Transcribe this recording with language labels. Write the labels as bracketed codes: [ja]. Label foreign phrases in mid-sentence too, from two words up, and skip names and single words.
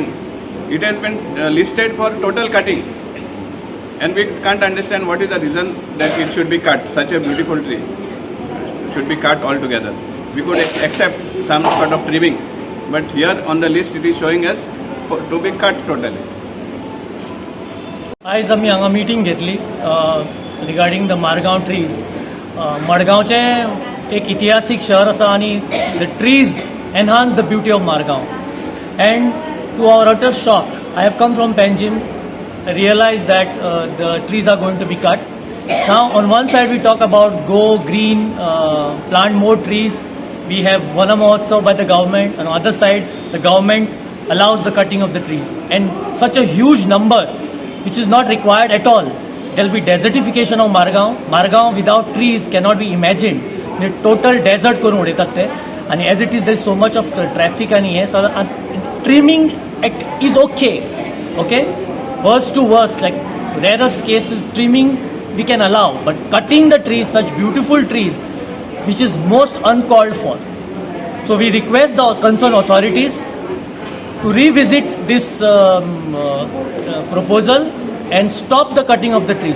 [en] It has been listed for total cutting, and we can't understand what is the reason that it should be cut. Such a beautiful tree should be cut altogether. We could accept some sort of trimming, but here on the list it is showing us to be cut totally. [kok] आयज आमी हांगा मिटींग घेतली [en] regarding the Margao trees. [kok] मडगांवचें एक इतिहासीक शहर आसा आनी [en] the trees enhance the beauty of Margao. and to our utter shock, I have come from Panjim. I realized that the trees are going to be cut. Now, on one side, we talk about go green, plant more trees. We have Vana Mahotsav by the government. On the other side, the government allows the cutting of the trees. And such a huge number, which is not required at all. There will be desertification of Margaon. Margaon without trees cannot be imagined. The total desert [kok] करून उडयतात ते. [en] And as it is, there is so much of traffic and yes, trimming is okay. Okay? Worst to worst, like rarest cases, trimming we can allow, but cutting the trees, such beautiful trees, which is most uncalled for. So we request the concerned authorities to revisit this proposal and stop the cutting of the trees.